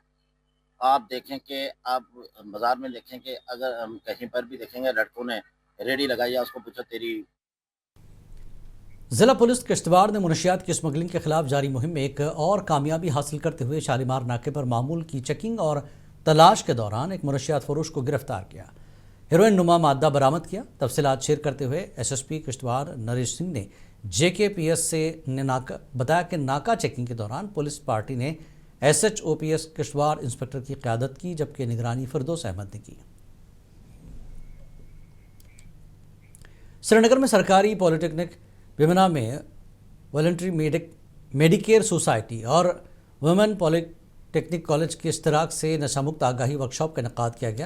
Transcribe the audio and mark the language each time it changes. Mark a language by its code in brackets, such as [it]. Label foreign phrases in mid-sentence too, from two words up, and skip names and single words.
[ur] آپ دیکھیں کہ آپ بازار میں دیکھیں کہ اگر ہم کہیں پر بھی دیکھیں گے لڑکوں نے ریڈی لگائی ہے، اس کو پوچھو تیری۔ ضلع پولیس کشتواڑ نے منشیات کی اسمگلنگ کے خلاف جاری مہم میں ایک اور کامیابی حاصل کرتے ہوئے شالیمار ناکے پر معمول کی چیکنگ اور تلاش کے دوران ایک منشیات فروش کو گرفتار کیا، ہیروئن نما مادہ برآمد کیا۔ تفصیلات شیئر کرتے ہوئے ایس ایس پی کشتواڑ نریش سنگھ نے جے کے پی ایس سے بتایا کہ ناکہ چیکنگ کے دوران پولیس پارٹی نے ایس ایچ او پی ایس کشتواڑ انسپکٹر کی قیادت کی، جبکہ نگرانی فردوس احمد نے کی۔ سری نگر میں سرکاری پولی ٹیکنک ویمنا میں والنٹری میڈیکیئر سوسائٹی اور ویمن پولی ٹیکنک کالج کے اشتراک سے نشہ مکت آگاہی ورکشاپ کا انعقاد کیا گیا۔